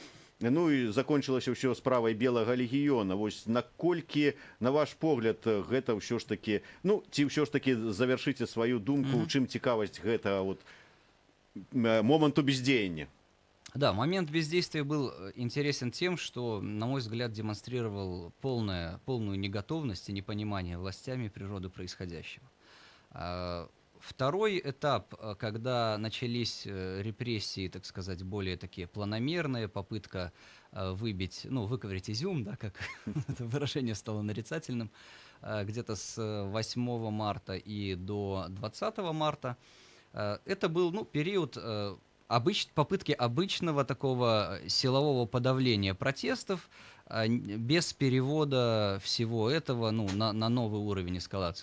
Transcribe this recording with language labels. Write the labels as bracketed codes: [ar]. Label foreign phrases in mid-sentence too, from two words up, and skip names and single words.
[be] Ну і закончылася ўсё справай белага легіёна. Вось наколькі, на ваш погляд, гэта ўсё ж такі, ну, ці ўсё ж такі завяршыце сваю думку, у чым цікавасць гэтага вот моманту бездеяния? [ru] Да, момент бездействия был интересен тем, что, на мой взгляд, демонстрировал полную неготовность и непонимание властями природы происходящего. Второй этап, когда начались репрессии, так сказать, более такие планомерные, попытка выбить, ну, выковырять изюм, да, как это выражение стало нарицательным, где-то с 8 марта и до 20 марта, это был, ну, период попытки обычного такого силового подавления протестов, без перевода всего этого, ну, на новый уровень эскалации.